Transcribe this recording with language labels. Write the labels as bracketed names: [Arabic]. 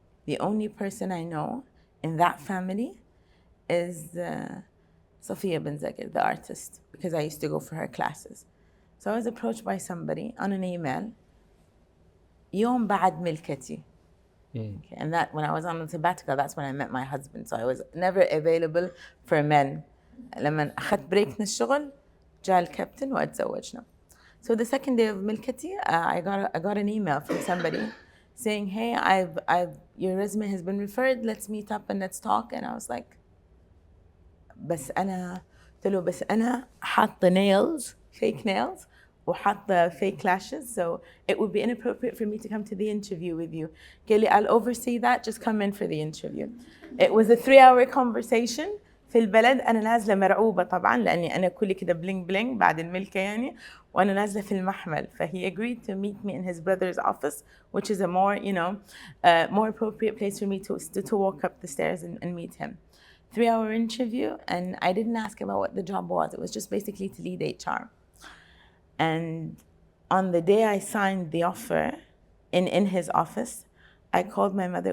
[English] The only person I know in that family is Safiya bin Zakir, the artist, because I used to go for her classes. So I was approached by somebody on an email. [Arabic] يوم بعد ملكتي. [English] Okay, and that when I was on the sabbatical, that's when I met my husband. So I was never available for men. [Arabic] لما أخذت بريك من الشغل جاء الكابتن واتزوجنا. [English] So the second day of ملكتي, I got an email from somebody saying, "Hey, your resume has been referred. Let's meet up and let's talk." And I was like, [Arabic] بس أنا حاطة [English] nails, fake nails. وحاطة fake lashes, so it would be inappropriate for me to come to the interview with you. [Arabic] قال لي, [English] I'll oversee that, just come in for the interview. It was a 3-hour conversation. [Arabic] في البلد أنا نازلة مرعوبة طبعا لأني أنا كلي كده بلينج بلينج بعد الملكة يعني، وأنا نازلة في المحمل. [English] فhe agreed to meet me in his brother's office, which is a more, more appropriate place for me to walk up the stairs and meet him. 3-hour interview, and I didn't ask about what the job was. It was just basically to lead HR. And on the day I signed the offer in his office, I called my mother.